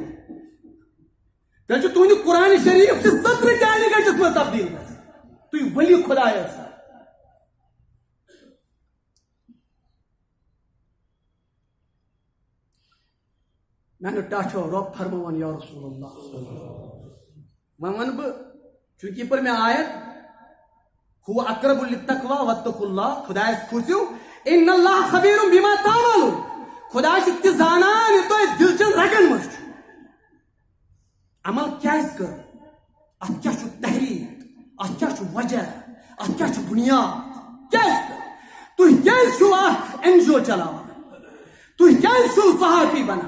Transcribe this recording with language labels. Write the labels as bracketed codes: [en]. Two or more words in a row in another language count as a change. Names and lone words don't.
[ks] تیٚلہِ چھُ تُہنٛدِ قرآن شریف چہِ 17 چانہِ گٔٹِس منٛز تبدیٖل گژھان. تُہۍ ؤلِو خۄدایس تام. میانیو ٹاٹھیو رۄب فرماوان [ar] یا رسول اللہ. [ks] وۄنۍ ونہٕ بہٕ چوٗنٛکہِ یہِ پٔر مےٚ آیت [ar] ہُو اقرب للتقویٰ واتقوا اللہ [ks] خۄدایس کھوٗژِو [ar] ان اللہ خبیرٌ بما تعملون. [ks] خۄدا چھُ تہِ زانان یہِ تۄہہِ دِلچن رگن منٛز چھُ. عمل کیٛازِ کٔر اتھ کیٛاہ چھُ تحریٖک اتھ کیٛاہ چھُ وجہ اتھ کیٛاہ چھُ بُنیاد کیٛازِ کٔر. تُہۍ کیٛازِ چھِو اکھ NGO چلاوان تُہۍ کیٛازِ چھِو صحافی بنان.